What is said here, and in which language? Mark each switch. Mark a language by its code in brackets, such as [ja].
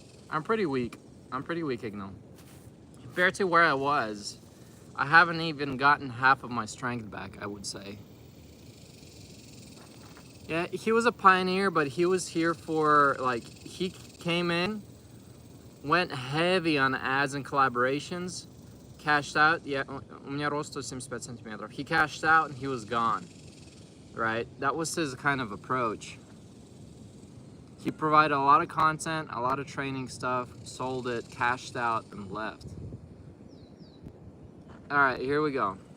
[en] I'm pretty weak, Ignal. Compared to where I was, I haven't even gotten half of my strength back, I would say. Yeah, he was a pioneer, but he was here for, like, he came in, went heavy on ads and collaborations, cashed out. [ru] Yeah, у меня рост 175 сантиметров. [en] He cashed out and he was gone, right? That was his kind of approach. He provided a lot of content, a lot of training stuff, sold it, cashed out, and left. All right, here we go.